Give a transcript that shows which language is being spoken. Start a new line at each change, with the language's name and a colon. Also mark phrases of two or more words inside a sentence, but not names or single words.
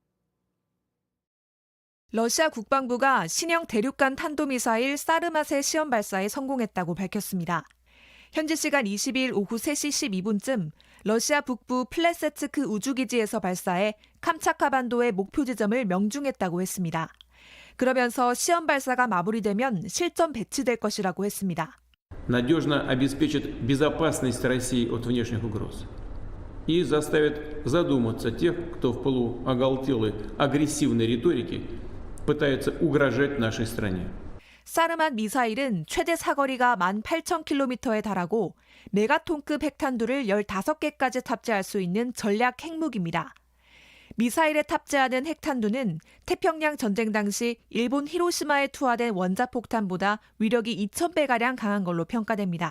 Korean: 러시아 국방부가 신형 대륙간 탄도미사일 사르맛의 시험 발사에 성공했다고 밝혔습니다. 현지 시간 22일 오후 3시 12분쯤 러시아 북부 플레세츠크 우주기지에서 발사해 캄차카 반도의 목표 지점을 명중했다고 했습니다. 그러면서 시험 발사가 마무리되면 실전 배치될 것이라고 했습니다.
Russian: надежно обеспечит безопасность России от внешних угроз и заставит задуматься тех, кто в полуоголтелой агрессивной риторике пытается угрожать нашей стране.
Korean: 사르맛 미사일은 최대 사거리가 18,000km에 달하고 메가톤급 핵탄두를 15개까지 탑재할 수 있는 전략 핵무기입니다. 미사일에 탑재하는 핵탄두는 태평양 전쟁 당시 일본 히로시마에 투하된 원자폭탄보다 위력이 2,000배가량 강한 걸로 평가됩니다.